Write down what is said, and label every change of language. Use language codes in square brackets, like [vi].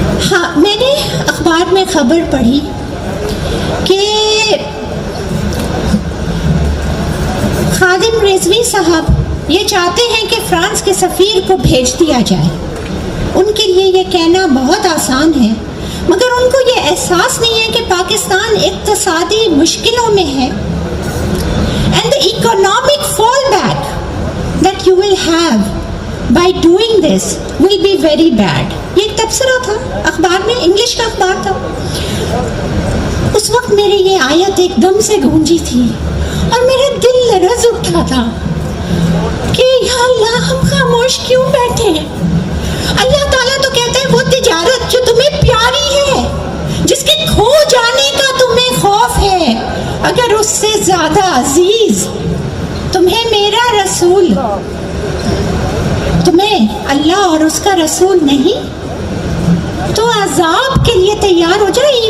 [ur] ہاں, میں نے اخبار میں خبر پڑھی کہ خادم رضوی صاحب یہ چاہتے ہیں کہ فرانس کے سفیر کو بھیج دیا جائے. ان کے لیے یہ کہنا بہت آسان ہے, مگر ان کو یہ احساس نہیں ہے کہ پاکستان اقتصادی مشکلوں میں ہے. [en] And economic fallback that you will have by doing this will be very bad. [ur] یہ ایک تبصرہ تھا اخبار میں، انگلش کا اخبار تھا. اس وقت میری یہ آیت ایک دم سے گونجی تھی اور میرا دل لرز اٹھا تھا کہ یا اللہ ہم خاموش کیوں بیٹھے ہیں. اللہ تعالیٰ تو کہتا ہے وہ تجارت جو تمہیں پیاری ہے، جس کے کھو جانے کا تمہیں خوف ہے، اگر اس سے زیادہ عزیز تمہیں میرا رسول، تمہیں اللہ اور اس کا رسول نہیں، تو عذاب کے لیے تیار ہو جائے.